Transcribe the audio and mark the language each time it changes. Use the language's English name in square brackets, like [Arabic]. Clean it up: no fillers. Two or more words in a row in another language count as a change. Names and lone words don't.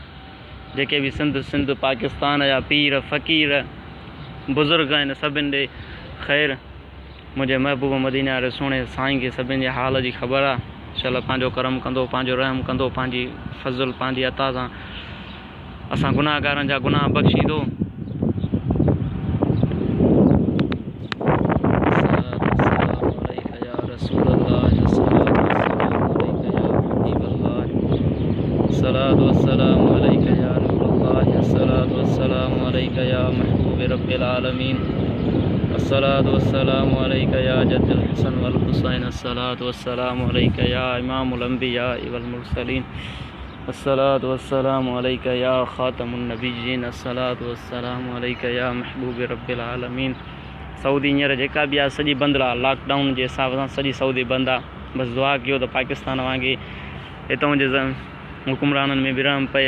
[Sindhi] जेके बि सिंध पाकिस्तान जा पीर फ़क़ीर बुज़ुर्ग आहिनि सभिनि ॾे ख़ैर। मुंहिंजे महबूब मदीने वारे सुहिणे साईं खे सभिनि जे हाल जी ख़बर आहे। इंशाअल्लाह पंहिंजो करम कंदो, पंहिंजो रहम कंदो, पंहिंजी फज़ल पंहिंजी अता सां असां गुनाहगारनि जा गुनाह बख़्शींदो। [Arabic] الصلاة والسلام عليك يا نور الله، الصلاة والسلام عليك يا محبوب رب العالمين، الصلاة والسلام عليك يا جد الحسن والحسين، الصلاة والسلام عليك يا إمام الأنبياء والمرسلين، الصلاة والسلام عليك يا خاتم النبيين، الصلاة والسلام عليك يا محبوب رب العالمين. [Sindhi] सऊदी हींअर जेका बि आहे सॼी बंदि आहे, लॉकडाउन जे हिसाब सां सॼी सऊदी बंदि आहे। बसि दुआ कयो त पाकिस्तान वांगुरु हितां जे हुकुमराननि में बि रहम पए।